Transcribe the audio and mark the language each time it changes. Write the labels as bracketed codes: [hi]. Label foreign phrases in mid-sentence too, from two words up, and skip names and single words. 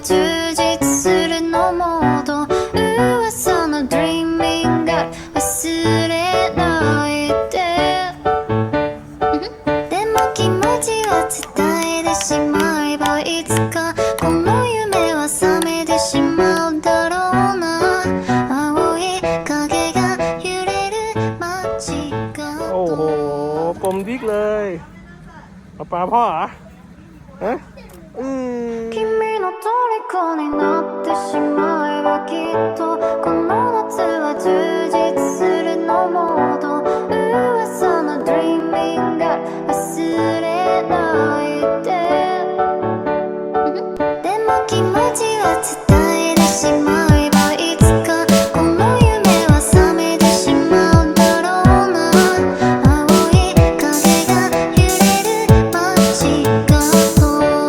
[ja] 充実するのモード噂の Dreaming Girl 忘れないででも気持ちは伝えてしまえばいつかこの夢は覚めてしまうだろうな青い影が揺れる街角 [th] โอ้โหกลมดิ๊กเลยเอาปลาพ่อเหรอฮะ [ja] 君の虜になってしまえばきっとこの夏は充実するのモード噂の Dreaming Girl 忘れないででも気持ちは伝えてしまえばいつかこの夢は覚めてしまうだろうな青い影が揺れる街角